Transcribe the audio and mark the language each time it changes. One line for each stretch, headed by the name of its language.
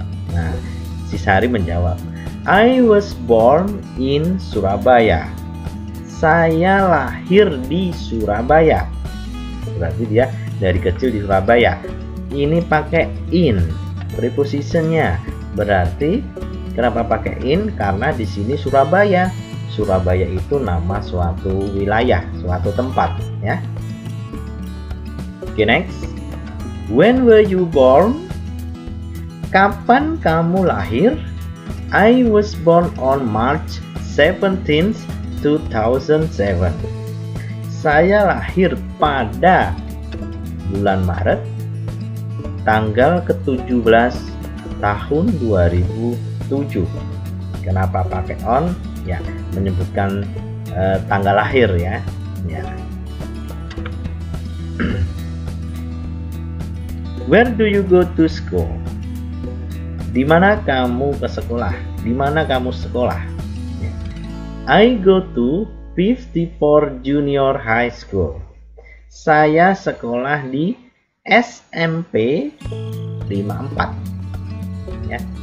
Indonesian: Nah, si Sari menjawab,
English: I was born in Surabaya.
Indonesian: Saya lahir di Surabaya. Berarti dia dari kecil di Surabaya. Ini pakai in, prepositionnya. Berarti kenapa pakai in? Karena di sini Surabaya. Surabaya itu nama suatu wilayah, suatu tempat, ya.
English: Oke, next. When were you born?
Indonesian: Kapan kamu lahir?
English: I was born on March 17, 2007.
Indonesian: Saya lahir pada bulan Maret tanggal ke-17 tahun 2007. Kenapa pakai on? Ya, menyebutkan tanggal lahir ya. Ya.
English: Where do you go to school?
Indonesian: Di mana kamu ke sekolah? Di mana kamu sekolah?
English: I go to 54 Junior High School.
Indonesian: Saya sekolah di SMP 54. Ya.